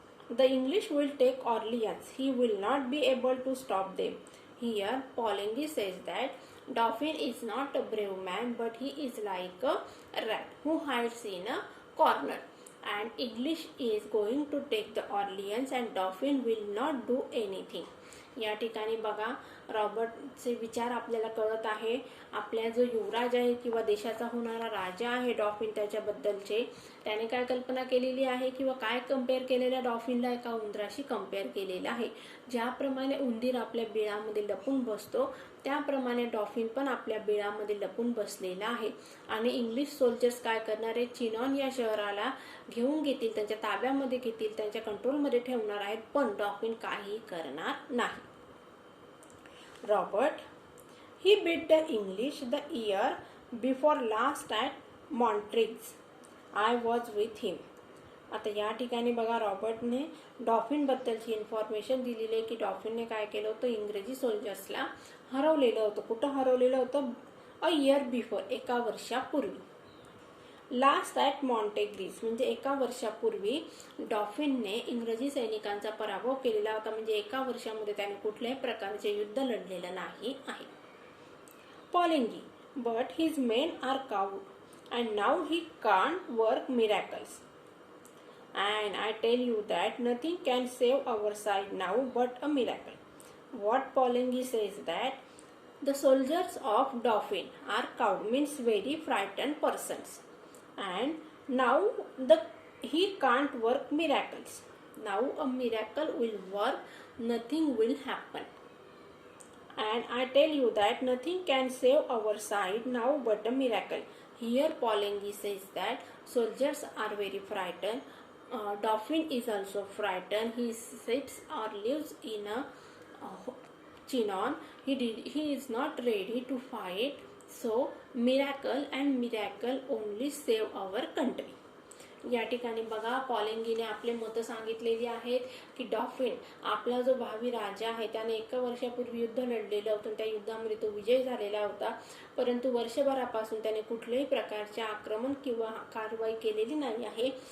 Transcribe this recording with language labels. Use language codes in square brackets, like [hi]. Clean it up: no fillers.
[en] The English will take Orleans. He will not be able to stop them. Here, Poligny says that Dauphin is not a brave man, but he is like a rat who hides in a corner. And English is going to take the Orleans and Dauphin will not do anything. [mr] या ठिकाणी बघा रॉबर्टचे विचार आपल्याला कळत आहे. आपला जो युवराज आहे किंवा देशाचा होणारा राजा आहे डॉल्फिन त्याच्याबद्दलचे त्याने काय कल्पना केलेली आहे किंवा काय कंपेअर केलेल्या डॉल्फिनला एका उंदराशी कंपेअर केलेलं आहे. ज्याप्रमाणे उंदीर आपल्या बिळामध्ये लपून बसतो त्याप्रमाणे डॉल्फिन पण आपल्या बिळामध्ये लपून बसलेला आहे. आणि इंग्लिश सोल्जर्स काय करणार आहे, चिनॉन या शहराला घेऊन घेतील, त्यांच्या ताब्यामध्ये घेतील, त्यांच्या कंट्रोलमध्ये ठेवणार आहेत, पण डॉल्फिन काही करणार नाही. [en] Robert he beat the English the year before last at Montreux. I was with him. [mr] आता या ठिकाणी बघा रॉबर्टने डॉल्फिन बद्दलची इन्फॉर्मेशन दिलेली आहे की डॉल्फिनने काय केलं होतं, इंग्रजी सोल्जर्सला हरवलेलं होतं. कुठं हरवलेलं होतं? [en] a year before, [mr] एका वर्षापूर्वी. [en] last at [mr] मॉन्टेग्रीस म्हणजे एका वर्षापूर्वी डॉल्फिनने इंग्रजी सैनिकांचा पराभव केलेला होता. म्हणजे एका वर्षामध्ये त्याने कुठल्याही प्रकारचे युद्ध लढलेलं नाही आहे. [en] Poligny, but his men are cowed and now he can't work miracles. And I tell you that nothing can save our side now but a miracle. What Poligny says that the soldiers of Dauphin are cowed, means very frightened persons. And now he can't work miracles. Now a miracle will work, nothing will happen. And I tell you that nothing can save our side now but a miracle. Here Poligny says that soldiers are very frightened. Dauphin is also frightened. He sits or lives in a Chinon. He is not ready to fight. So miracle only save our country. [mr] या ठिकाणी बघा पॉलिंगीने आपले मत सांगितलेली आहेत की dolphin आपला जो भावी राजा आहे त्याने एका वर्षापूर्वी युद्ध लढलेलं होतं. त्या युद्धामध्ये तो विजय झालेला होता, परंतु वर्षभरापासून त्याने कुठल्याही प्रकारचे आक्रमण किंवा कारवाई केलेली नाही आहे.